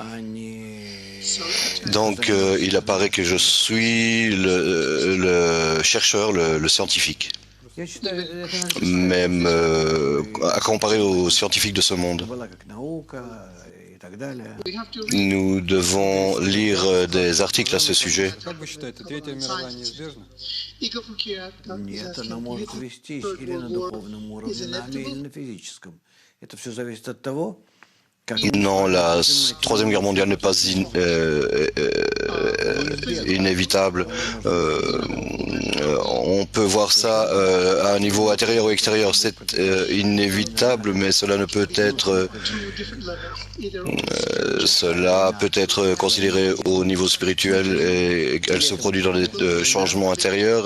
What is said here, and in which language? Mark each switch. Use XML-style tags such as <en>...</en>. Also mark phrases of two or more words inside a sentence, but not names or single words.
<fr>Donc, il apparaît que je suis le chercheur, le scientifique. Même à comparer aux scientifiques de ce monde. Nous devons lire des articles à ce sujet.</fr> <ru>Нет, она может вестись или на духовном уровне нами, или на физическом. Это все зависит от того,</ru> <fr>Non, la Troisième Guerre mondiale n'est pas inévitable. On peut voir ça à un niveau intérieur ou extérieur, c'est inévitable, mais cela ne peut être considéré au niveau spirituel et elle se produit dans des changements intérieurs.</fr>